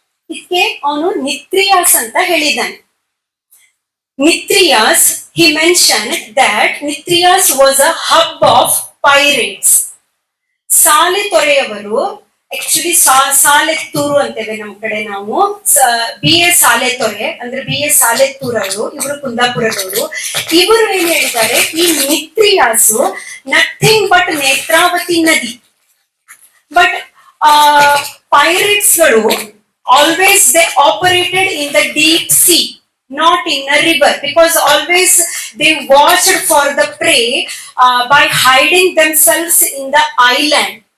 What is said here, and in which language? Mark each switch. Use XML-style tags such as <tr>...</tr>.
<kn>ಇದಕ್ಕೆ ಅವನು ನಿತ್ರಿಯಾಸ್ ಅಂತ ಹೇಳಿದ್ದಾನೆ.</kn> <en>Nitrias, he mentioned that Nitrias was a hub of pirates.</en> <kn>ಸಾಲೆ ತೊರೆಯವರು, ಆಕ್ಚುಲಿ ಸಾಲೆತ್ತೂರು ಅಂತೇವೆ ನಮ್ಮ ಕಡೆ ನಾವು. ಬಿ ಎ ಸಾಲೆ ತೊರೆ ಅಂದ್ರೆ ಬಿ ಎ ಸಾಲೆತ್ತೂರ್ ಅವರು, ಇವರು ಕುಂದಾಪುರದವರು. ಇವರು ಏನ್ ಹೇಳಿದ್ದಾರೆ, ಈ ನಿತ್ರಿಯಾಸು</kn> <en>nothing but</en> <kn>ನೇತ್ರಾವತಿ ನದಿ.</kn> <en>But pirates ಗಳು always they operated in the deep sea, not in a river, because always they watched for the prey by hiding themselves in the island.</en>